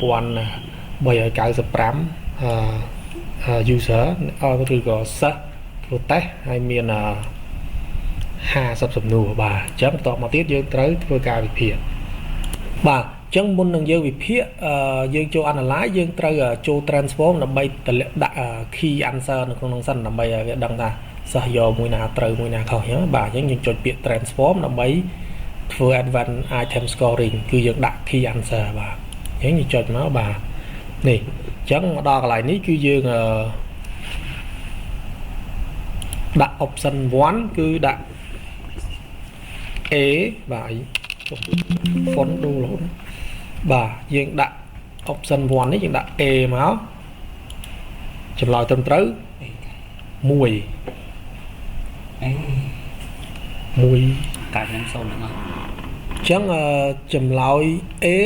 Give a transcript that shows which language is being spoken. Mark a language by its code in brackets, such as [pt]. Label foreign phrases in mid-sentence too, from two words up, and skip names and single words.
[km] 1395 user ឬក៏សិស្សធ្វើតេស្តហើយមាន50សំណួរបាទអញ្ចឹងបន្តមកទៀតយើងត្រូវធ្វើការ វិភាគបាទអញ្ចឹងមុននឹងយើងវិភាគយើងចូល analyze យើងត្រូវចូល transform ដើម្បីតម្លាក់ដាក់ [en] key answer [km] នៅក្នុងនោះសិនដើម្បីឲ្យវាដឹងថាសិស្សយកមួយណាត្រូវមួយណាខុសអញ្ចឹងបាទអញ្ចឹងយើងចុចពាក្យ transform ដើម្បីធ្វើ [en] advanced item scoring [km] គឺយើងដាក់ [en] key answer [km] បាទអញ្ចឹងយើងចុចមកបាទនេះអញ្ចឹងមកដល់កន្លែងនេះគឺយើង ដាក់ option 1 គឺដាក់ A បាទ font ដូររហូតបាទយើងដាក់ option 1 នេះយើងដាក់ A មកចម្លើយត្រឹមត្រូវ1កាត់នឹងសូមទាំងអស់អញ្ចឹងចម្លើយ A